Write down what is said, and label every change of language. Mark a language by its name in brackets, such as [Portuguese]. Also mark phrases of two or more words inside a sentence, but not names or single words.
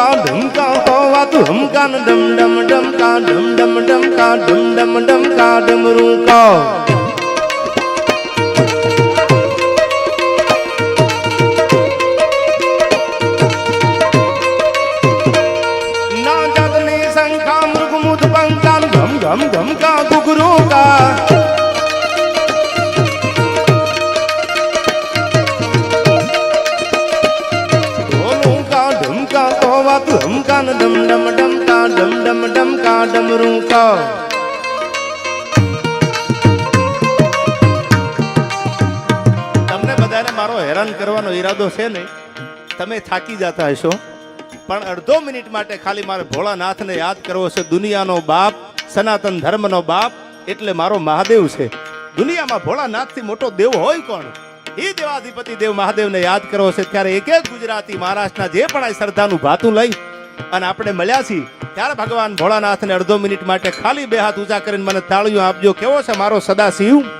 [Gujarati] ढम का तो वात हम का डम डम डम का डम डम डम का डम डम डम का डमरू का घम घम का गुगरू का ढोलू का ढुम का तो वात हम का डम डम डम का डम डम डम का डमरू का તમને બધાને મારો હેરાન કરવાનો ઈરાદો છે નહીં તમે થાકી જતા હશો પણ અડધો મિનિટ માટે ખાલી મારે ભોળાનાથને યાદ કરવો છે દુનિયાનો બાપ સનાતન ધર્મનો બાપ એટલે મારો મહાદેવ છે દુનિયામાં ભોળાનાથથી મોટો દેવ હોય કોણ એ દેવાધિપતિ દેવ મહાદેવને યાદ કરવો છે ત્યારે એક એક ગુજરાતી મહારાષ્ટ્રના જે પણ આ શ્રદ્ધાનું ભાતું લઈ અને આપણે મળ્યા છીએ ત્યારે ભગવાન ભોળાનાથને અડધો મિનિટ માટે ખાલી બે હાથ ઊંચા કરીને મને તાળીઓ આપજો કેવો છે મારો સદાશિવ